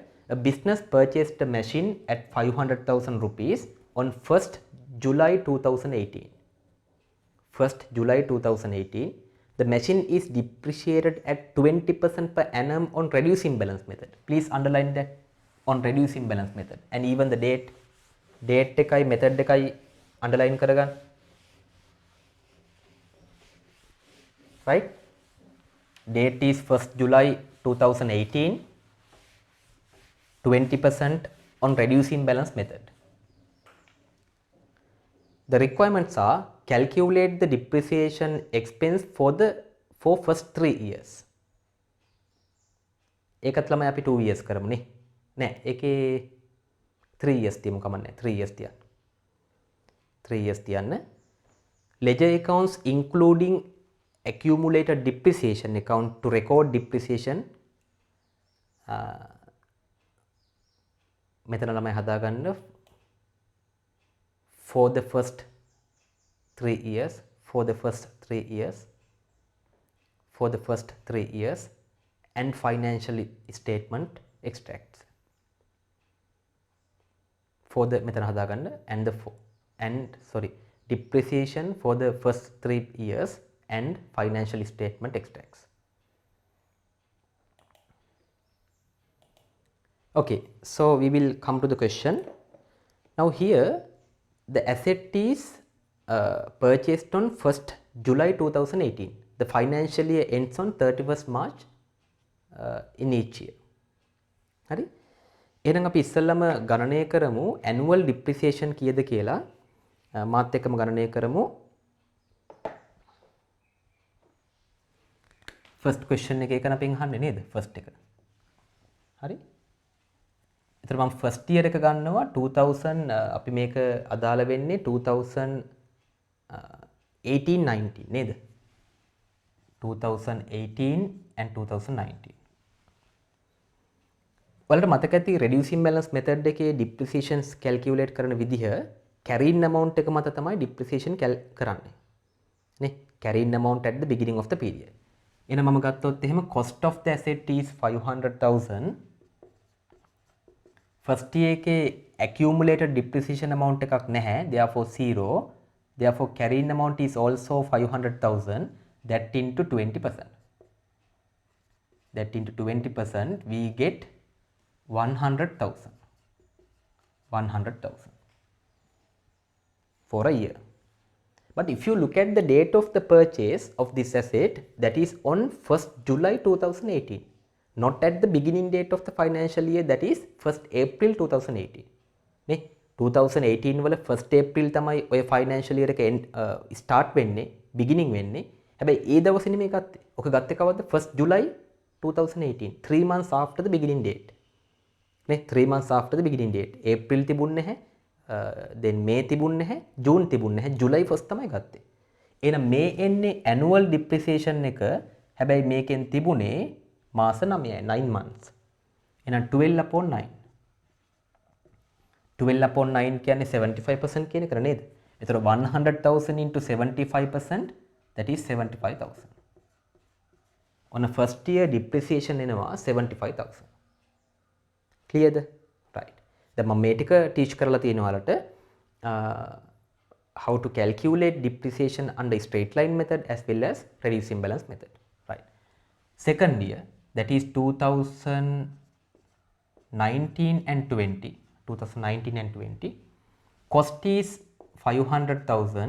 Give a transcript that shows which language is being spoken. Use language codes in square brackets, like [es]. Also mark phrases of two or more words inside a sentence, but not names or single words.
[en] A business purchased a machine at 500,000 rupees on 1st July 2018. 1st July 2018. The machine is depreciated at 20% per annum on reducing balance method. Please underline that, on reducing balance method, and even the date එකයි method එකයි underline කරගන්න. Right? Date is 1st July 2018. 20% on reducing balance method. The requirements are calculate the depreciation expense for first 3 years. [si] ඒකත් ළමයි අපි 2 years කරමුනේ. නෑ ඒකේ 3 years තියමු කමන්නේ 3 years තියන්න. 3 years තියන්න. [en] Ledger accounts including accumulated depreciation account to record depreciation [si] මෙතන ළමයි හදාගන්න [en] for the first 3 years for the first 3 years and financial statement extracts for the [si] මෙතන හදාගන්න [en] depreciation for the first 3 years and financial statement extracts. Okay, so we will come to the question. Now here the asset is purchased on 1st July 2018. The financial year ends on 31st March in each year. [si] හරි? එහෙනම් අපි ඉස්සෙල්ලාම ගණනය කරමු [en] annual depreciation [si] කීයද කියලා. මාත් එක්කම ගණනය කරමු. [en] first question [si] එක එකන අපෙන් අහන්නේ නේද? first එක. හරි? එතන මම [en] first year [si] එක ගන්නවා 2000 අපි මේක අදාළ වෙන්නේ 2018-19 නේද? [en] 2018 and 2019. [si] ඔයාලට මතක ඇති [en] reducing balance method [si] එකේ [en] depreciations calculate [si] කරන විදිහ [en] carrying amount [si] එක මත තමයි depreciation කරන්නේ. නේ? [en] carrying amount at the beginning of the period. [si] එහෙනම් මම ගත්තොත් එහෙම [en] cost of the asset is 500,000. first year [si] එකේ [en] accumulated depreciation amount [si] එකක් නැහැ. [en] therefore 0. therefore carrying amount is also 500,000. that into 20%. That into 20% we get 100,000. 100,000 for a year. But if you look at the date of the purchase of this asset, that is on 1st July 2018, not at the beginning date of the financial year, that is 1st April 2018. [si] නේ 2018 වල 1st April තමයි ඔය [en] financial year [si] එක start වෙන්නේ, beginning වෙන්නේ. හැබැයි ඒ දවසේ නෙමෙයි ගත්තේ. ඔක ගත්තේ කවද්ද? [en] 1st July 2018. 3 months after the beginning date. නේ 3 months after the beginning date. [si] April තිබුණ නැහැ. then May තිබුණ නැහැ. June තිබුණ නැහැ. July 1st තමයි ගත්තේ. එහෙනම් මේ එන්නේ [en] annual depreciation [si] එක. හැබැයි මේකෙන් තිබුණේ මාස 9යි 9 months. එහෙනම් 12 upon 9. 12 upon 9 කියන්නේ 75% කියන එක නේද? [en] ඒතර 100,000 into 75% that is 75,000. On a first year depreciation එනවා 75,000. Clear ද? Right. [si] දැන් මම මේ ටික [en] teach [si] කරලා තියෙනවා ඔයාලට [en] how to calculate depreciation under straight line method as well as reducing balance method. Right. Second year, that is 2019 and 20. 2019 and 20. Cost is 500,000.